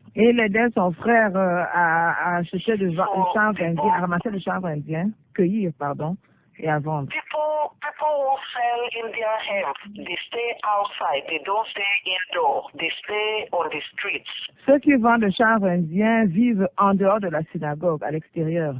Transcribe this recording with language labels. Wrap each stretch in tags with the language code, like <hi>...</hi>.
<fr>Et il aidait son frère à acheter du chanvre indien, à ramasser le chanvre indien, cueillir, pardon, et à vendre.</fr> <en>People who sell Indian hemp, they stay outside, they don't stay indoor, they stay on the streets.</en> <fr>Ceux qui vendent le chanvre indien vivent en dehors de la synagogue, à l'extérieur.</fr>